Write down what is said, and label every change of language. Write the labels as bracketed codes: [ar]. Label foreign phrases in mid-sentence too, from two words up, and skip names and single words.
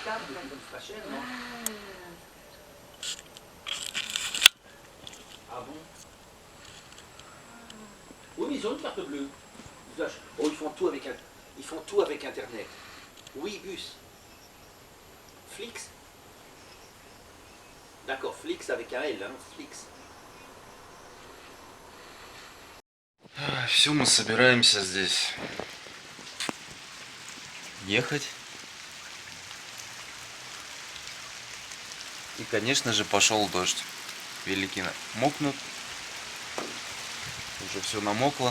[fr] Ah bon? Oui, mais ils ont une carte bleue. Oh, ils font tout avec Internet. Oui, bus. Flix. D'accord, Flix avec un L, hein, Flix. [ru] Все, мы собираемся здесь ехать. И, конечно же, пошел дождь. Велики мокнут. Уже все намокло.